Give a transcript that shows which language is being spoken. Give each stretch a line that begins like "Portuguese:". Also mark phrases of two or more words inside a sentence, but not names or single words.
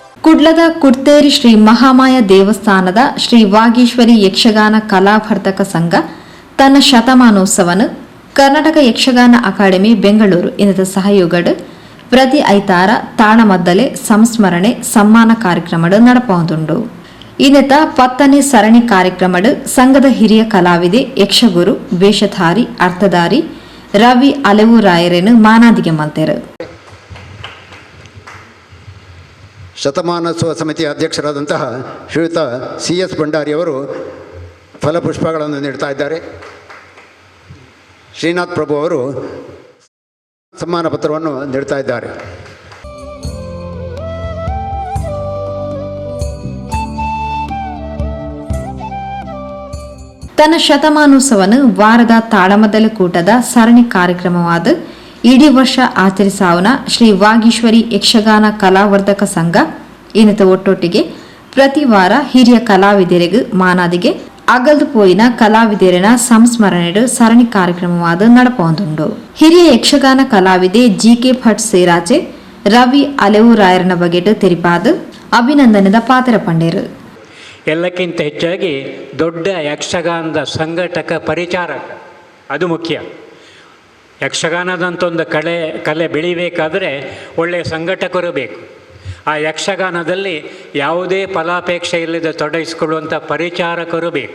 Tulu: ಕುಡ್ಲದ ಕುಡ್ತೇರಿ ಶ್ರೀ ಮಹಾಮಾಯ ದೇವಸ್ಥಾನದ ಶ್ರೀ ವಾಗೀಶ್ವರಿ ಯಕ್ಷಗಾನ ಕಲಾವರ್ಧಕ ಸಂಘ ತನ್ನ ಶತಮಾನೋತ್ಸವನು ಕರ್ನಾಟಕ ಯಕ್ಷಗಾನ ಅಕಾಡೆಮಿ ಬೆಂಗಳೂರು ಇನ್ನದ ಸಹಯೋಗಡು ಪ್ರತಿ ಐತಾರ ತಾಳಮದ್ದಲೆ ಸಂಸ್ಮರಣೆ ಸಮ್ಮಾನ ಕಾರ್ಯಕ್ರಮ ನಡಪುಂಡು. ಇನ್ನತ 10ನೇ ಸರಣಿ ಕಾರ್ಯಕ್ರಮ ಸಂಘದ ಹಿರಿಯ ಕಲಾವಿದೆ ಯಕ್ಷಗುರು ವೇಷಧಾರಿ ಅರ್ಥಧಾರಿ ರವಿ ಅಲೆವೂರಾಯರನ್ನು ಮಾನಾದಿಗೆ ಮಲ್ತೆರು.
Kannada: ಶತಮಾನೋತ್ಸವ ಸಮಿತಿಯ ಅಧ್ಯಕ್ಷರಾದಂತಹ ಶ್ರೀಯುತ CS ಭಂಡಾರಿಯವರು ಫಲಪುಷ್ಪಗಳನ್ನು ನೀಡ್ತಾ ಇದ್ದಾರೆ. ಶ್ರೀನಾಥ್ ಪ್ರಭು ಅವರು ಸಮ್ಮಾನ ಪತ್ರವನ್ನು ನೀಡ್ತಾ ಇದ್ದಾರೆ.
Tulu: ತನ್ನ ಶತಮಾನೋತ್ಸವನು ವಾರದ ತಾಳಮದ್ದಲೆ ಕೂಟದ ಸರಣಿ ಕಾರ್ಯಕ್ರಮವಾದ ಇಡೀ ವರ್ಷ ಆಚರಿಸಾವನ ಶ್ರೀ ವಾಗೀಶ್ವರಿ ಯಕ್ಷಗಾನ ಕಲಾವರ್ಧಕ ಸಂಘ ಇನ್ನಿತ ಒಟ್ಟೊಟ್ಟಿಗೆ ಪ್ರತಿ ವಾರ ಹಿರಿಯ ಕಲಾವಿದರಿಗೆ ಮಾನಾದಿಗೆ ಅಗಲ್ದು ಪೋಯಿನ ಕಲಾವಿದರಿನ ಸಂಸ್ಮರಣೆ ಸರಣಿ ಕಾರ್ಯಕ್ರಮವಾದ ನಡಪುಂಡು. ಹಿರಿಯ ಯಕ್ಷಗಾನ ಕಲಾವಿದೆ GK ಭಟ್ ಸೇರಾಚೆ ರವಿ ಅಲೆವೂರಾಯರನ ಬಗೆಟ್ ತೆರಿಪಾದ ಅಭಿನಂದನೆದ ಪಾತ್ರ ಪಂಡೇರು.
Kannada: ಎಲ್ಲಕ್ಕಿಂತ ಹೆಚ್ಚಾಗಿ ದೊಡ್ಡ ಯಕ್ಷಗಾನದ ಸಂಘಟಕ ಪರಿಚಾರಕ ಅದು ಮುಖ್ಯ. ಯಕ್ಷಗಾನದಂಥ ಒಂದು ಕಲೆ ಬೆಳಿಬೇಕಾದರೆ ಒಳ್ಳೆಯ ಸಂಘಟಕರು ಬೇಕು. ಆ ಯಕ್ಷಗಾನದಲ್ಲಿ ಯಾವುದೇ ಫಲಾಪೇಕ್ಷೆ ಇಲ್ಲದೆ ತೊಡಗಿಸಿಕೊಳ್ಳುವಂಥ ಪರಿಚಾರಕರು ಬೇಕು.